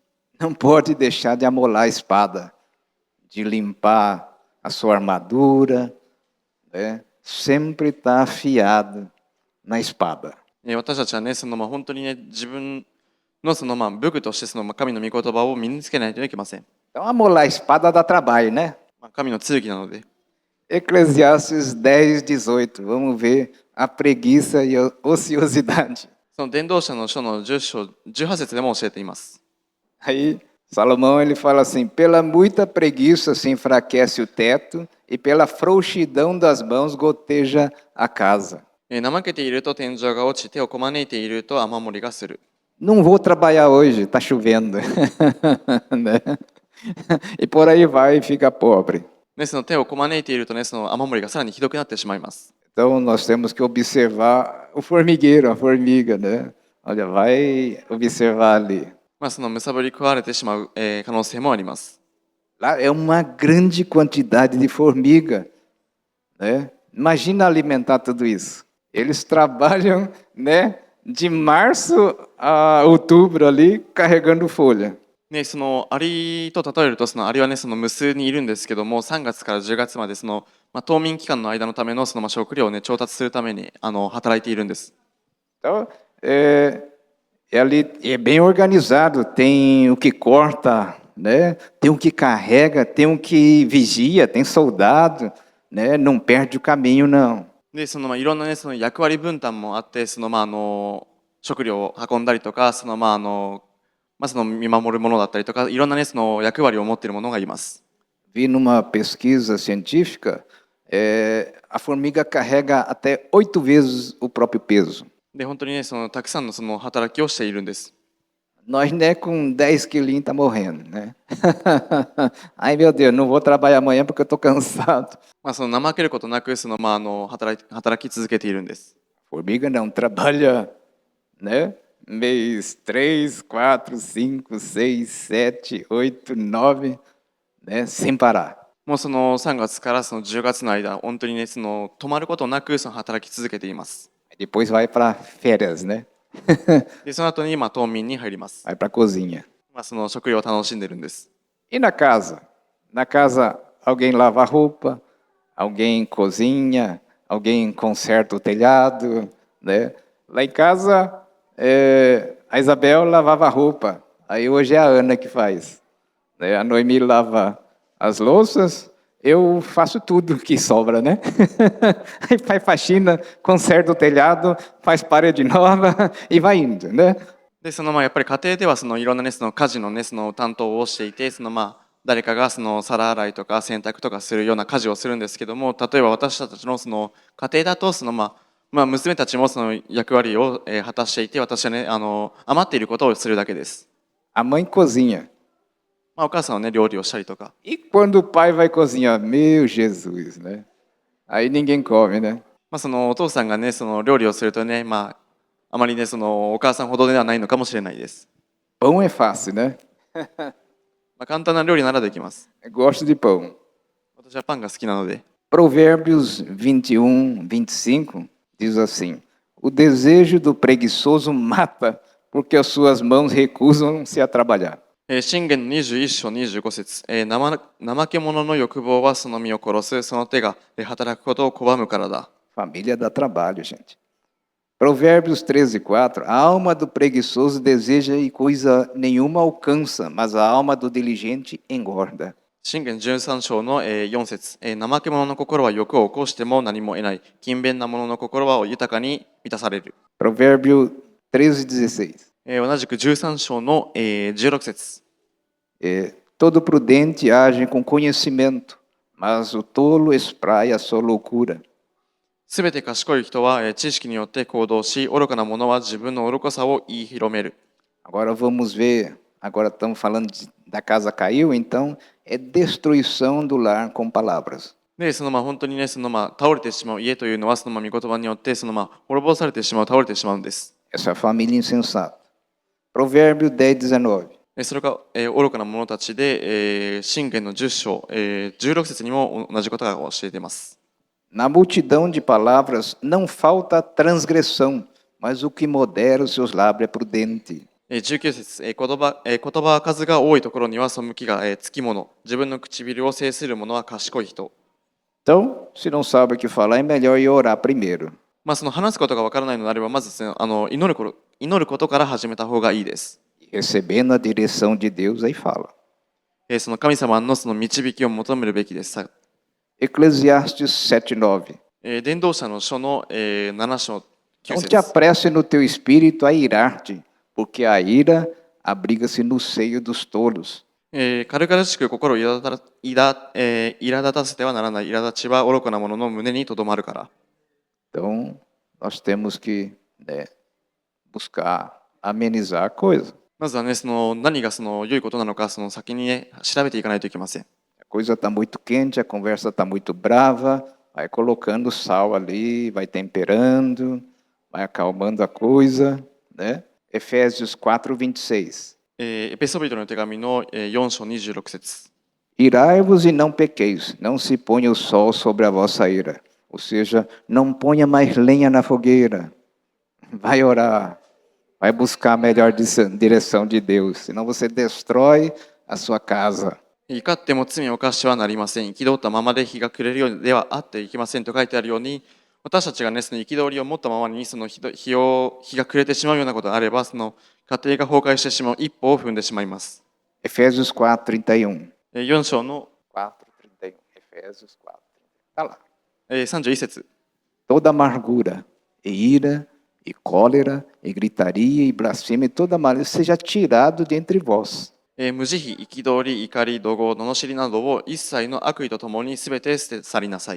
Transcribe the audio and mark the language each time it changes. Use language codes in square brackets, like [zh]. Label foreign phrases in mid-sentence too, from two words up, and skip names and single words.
[pt] Não pode deixar de amolar a espada, de limpar a sua armadura, né? Sempre está afiado na espada. [ja] 私たちはね、本当にね、自分の武具として神の御言葉を身につけないといけません。 [pt] Então, amolar a espada dá trabalho, né? [ja] 神の剣なので。 [pt] Eclesiastes 10, 18. Vamos ver a preguiça e a ociosidade. [ja] その伝道者の書の10章18節でも教えています。 [pt] Aí, Salomão ele fala assim: pela muita preguiça se enfraquece o teto e pela frouxidão das mãos goteja a casa. [ja] 怠けていると天井が落ち、手をこまねいていると雨漏りがする。 [pt] Não vou trabalhar hoje, está chovendo. Né? E por aí vai e fica pobre. [ja] その手をこまねいているとね、その雨漏りがさらにひどくなってしまいます。 [pt] Então nós temos que observar o formigueiro, a formiga, né? Olha, vai observar ali. [ja] そのむさぼり食われてしまう可能性もあります。 [pt] Lá é uma grande quantidade de formiga, né? Imagina alimentar tudo isso. Eles trabalham, né, de março a outubro ali carregando folha. [ja] そのアリと例えると、アリはね、無数にいるんですけども、3月から10月まで冬眠期間の間のための食料をね調達するために働いているんです。 [pt] Então, ali é bem organizado, tem o que corta, né? Tem o que carrega, tem o que vigia, tem soldado, né? Não perde o caminho, não. [ja] で、いろんなね、役割分担もあって、食料を運んだりとか、見守るものだったりとか、いろんなね、役割を持っているものがいます。 [pt] Vi numa pesquisa científica, a formiga carrega até 8 vezes o próprio peso. [ja] で、本当にね、たくさんの働きをしているんです。 [pt] Nós, né, com 10 quilinhos tá morrendo, né? Ai, meu Deus, não vou trabalhar amanhã porque eu tô cansado. [ja] 怠けることなく、働き続けているんです。 [pt] Formiga não trabalha, né? Mês 3, 4, 5, 6, 7, 8, 9, né? Sem parar. [ja] もう3月から10月の間、本当にね、止まることなく働き続けています。 [pt] Depois vai para férias, né? [ja] で、その後に冬眠に入ります。 [pt] vai para a cozinha. [ja] その食料を楽しんでるんです。 [pt] E na casa? Na casa, alguém lava a roupa, alguém cozinha, alguém conserta o telhado, né? Lá em casa, a Isabel lavava a roupa. Aí hoje é a Ana que faz, né? A Noemi lava as louças, eu faço tudo que sobra, né? Aí faz faxina, conserta o telhado, faz parede nova e vai indo, né? [ja] で、やっぱり家庭ではいろんなね、家事のね、担当をしていて、誰かが皿洗いとか洗濯とかするような家事をするんですけども、例えば私たちの家庭だと娘たちも役割を果たしていて、私はね、余っていることをするだけです。 [pt] A mãe cozinha. [ja] お母さんはね、料理をしたりとか。 [pt] E quando o pai vai cozinhar? Meu Jesus, né? Aí ninguém come, né? [ja] お父さんがね、料理をするとね、あまりね、お母さんほどではないのかもしれないです。 [pt] Pão é fácil, né? [ja] 簡単な料理ならできます。 [pt] Eu gosto de pão. [ja] 私はパンが好きなので。 [pt] Provérbios 21, 25 diz assim: O desejo do preguiçoso mata, porque as suas mãos recusam-se a trabalhar. [ja] 箴言の21章25節、怠け者の欲望はその身を殺す、その手が働くことを拒むからだ。 [pt] Família dá trabalho, gente. Provérbios 13, 4. A alma do preguiçoso deseja e coisa nenhuma alcança, mas a alma do diligente engorda. [ja] 箴言13章の4節、怠け者の心は欲を起こしても何も得ない。勤勉な者の心は豊かに満たされる。 [pt] Provérbio 13, 16. [ja] 同じく13章の16節。 [pt] Todo prudente age com conhecimento, mas o tolo espraia a sua loucura. [ja] すべて賢い人は知識によって行動し、愚かな者は自分の愚かさを言い広める。 [pt] Agora vamos ver, agora estamos falando da casa caiu, então é destruição do lar com palavras. [ja] で、本当にね、倒れてしまう家というのは、御言葉によって、滅ぼされてしまう、倒れてしまうんです。 [pt] Essa é a família insensata. Provérbio 10, 19. [ja] それが愚かな者たちで、箴言の10章、16節にも同じことが教えています。 [pt] Na multidão de palavras não falta transgressão, mas o que modera os seus lábios é prudente. [ja] 19 節、言葉数が多いところには背きがつきもの。自分の唇を制する者は賢い人。 [pt] Então, se não sabe o que falar, é melhor ir orar primeiro. [ja] 話すことがわからないのであれば、まず祈ることから始めた方がいいです。 [pt] Recebendo a direção de Deus, aí fala. [ja] 神様の導きを求めるべきです。 [pt] Eclesiastes 7:9. [ja] 伝道者の書の7章9 [pt] Não [ja] 節。 [pt] te apresse no teu espírito a irar-te, porque a ira abriga-se no seio dos tolos. [ja] 軽々しく心を苛立たせてはならない。苛立ちは愚かな者の胸にとどまるから。 [pt] Então, nós temos que, né, buscar amenizar a coisa. [ja] まずはね、何が良いことなのか、先にね、調べていかないといけません。 [pt] A coisa está muito quente, a conversa está muito brava, vai colocando sal ali, vai temperando, vai acalmando a coisa, né? Efésios 4:26. [ja] エペソビトの手紙の4章26節。 [pt] Irai-vos e não pequeis, não se ponha o sol sobre a vossa ira. Ou seja, não ponha mais lenha na fogueira. Vai orar, vai buscar a melhor direção de Deus, senão você destrói a sua casa. [ja] 怒っても罪を犯してはなりません。憤ったままで日が暮れるようではあっていけませんと書いてあるように、私たちがね、憤りを持ったままに日が暮れてしまうようなことがあれば、家庭が崩壊してしまう一歩を踏んでしまいます。 [pt] Efésios 4:31. [ja] 4章の [pt] 4:31. Efésios 4:31. Tá lá. [ja] 31節。 [pt] Toda amargura, e ira, e cólera, e gritaria, e blasfêmia, e toda malícia seja tirado de entre vós. [ja] 無慈悲、憤り、怒り、怒号、罵りなどを一切の悪意とともにすべて捨て去りなさい。